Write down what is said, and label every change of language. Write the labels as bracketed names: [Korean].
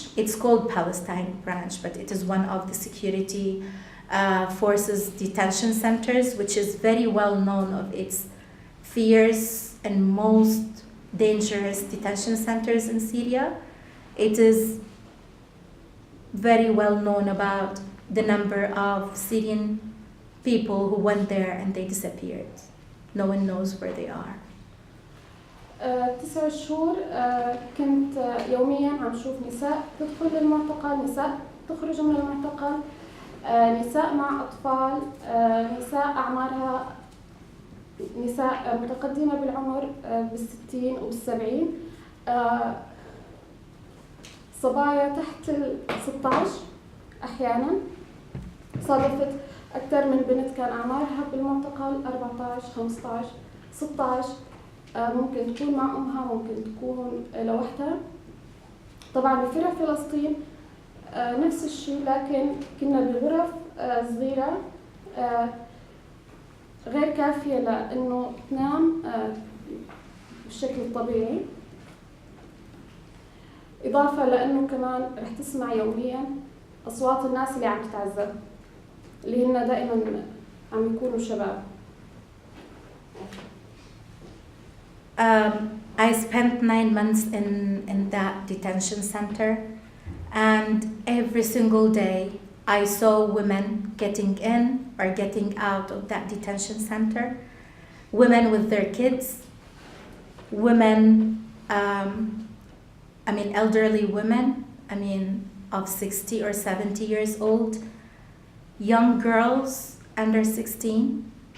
[English] It's called Palestine branch, but it is one of the security forces detention centers, which is very well known of its fierce and most dangerous detention centers in Syria. It is very well known about the number of Syrian people who went there and they disappeared. No one knows where they are. [Arabic] 9 شهور كنت يوميا عم شوف نساء تدخل المعتقل، نساء تخرج من المعتقل، نساء مع أطفال، نساء أعمارها نساء متقدمة بالعمر بال60 وبال70، صبايا تحت ال16 أحيانا. صادفت أكثر من بنت كان أعمارها بالمعتقل 14 15 16، ممكن تكون مع أمها، ممكن تكون لوحدها. طبعا بفرع فلسطين نفس الشيء، لكن كنا بغرف صغيرة غير كافية لأنه تنام بالشكل الطبيعي، إضافة لأنه كمان رح تسمع يوميا أصوات الناس اللي عم تتعذب، اللي هن دائما عم يكونوا شباب. [English] I spent 9 months in that detention center, and every single day I saw women getting in or getting out of that detention center, women with their kids, women, elderly women, of 60 or 70 years old, young girls under 16.